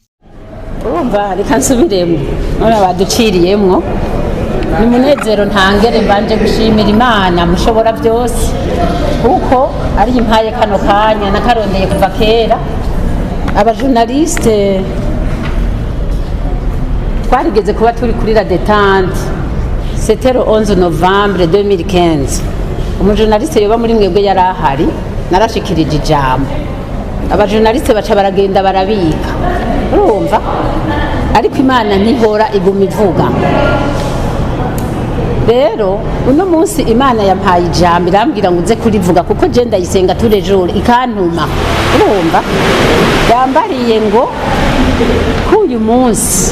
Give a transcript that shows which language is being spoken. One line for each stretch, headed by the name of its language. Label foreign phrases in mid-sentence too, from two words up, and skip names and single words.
Rundi: Urumva reka nsubiremo none baduciriyemwo. Ni munezero ntangere mbanje gushimira Imana mushobora byose, kuko ari impaye kano kanya nakarondeye kuva kera. Abajournaliste twarigeze kuba turi kuri
French: la détente, c'était le 11 novembre 2015.
Rundi: Umujournaliste yoba muri mwebwe yari ahari, narashikirije ijambo. Abajournaliste baca baragenda barabika, urumva, ariko Imana ntihora iguma ivuga. Rero uno munsi Imana yampaye ijambo irambwira ngo uze kurivuga, kuko je ndayisenga turejoro ikantuma, urumva, yambariye ngo kuyu munsi